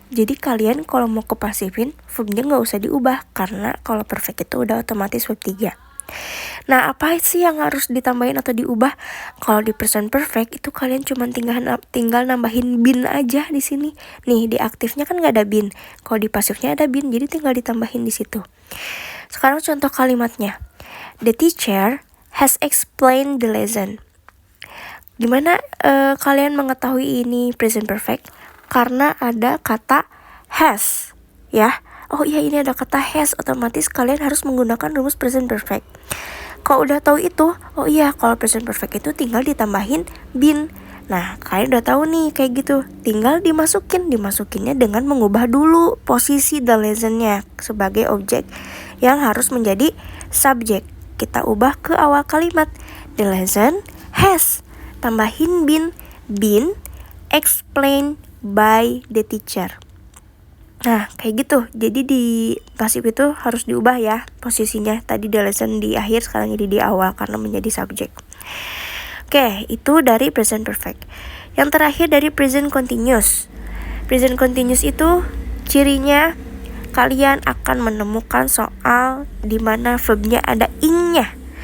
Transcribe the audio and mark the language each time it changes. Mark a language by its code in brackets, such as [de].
[id] Jadi kalian kalau mau ke pasifin, verbnya gak usah diubah, karena kalau perfect itu udah otomatis verb 3. Nah, apa sih yang harus ditambahin atau diubah? Kalau di present perfect itu kalian cuma tinggal nambahin been aja di sini. Nih, di aktifnya kan gak ada been. Kalau di pasifnya ada been, jadi tinggal ditambahin di situ. Sekarang contoh kalimatnya. [en] The teacher has explained the lesson. [id] Gimana kalian mengetahui ini present perfect? Karena ada kata has ya. Oh iya, ini ada kata has, otomatis kalian harus menggunakan rumus present perfect. Kalau udah tahu itu, oh iya, kalau present perfect itu tinggal ditambahin been. Nah, kalian udah tahu nih kayak gitu. Tinggal dimasukinnya dengan mengubah dulu posisi the lesson-nya sebagai objek yang harus menjadi subjek. Kita ubah ke awal kalimat. [en] The lesson has, [id] tambahin [en] been explained by the teacher. [id] Nah, kayak gitu. Jadi di pasif itu harus diubah ya posisinya. Tadi the lesson di akhir, sekarang jadi di awal karena menjadi subjek. Oke, itu dari present perfect. Yang terakhir dari present continuous. Present continuous itu cirinya kalian akan menemukan soal di mana verbnya ada ing-nya.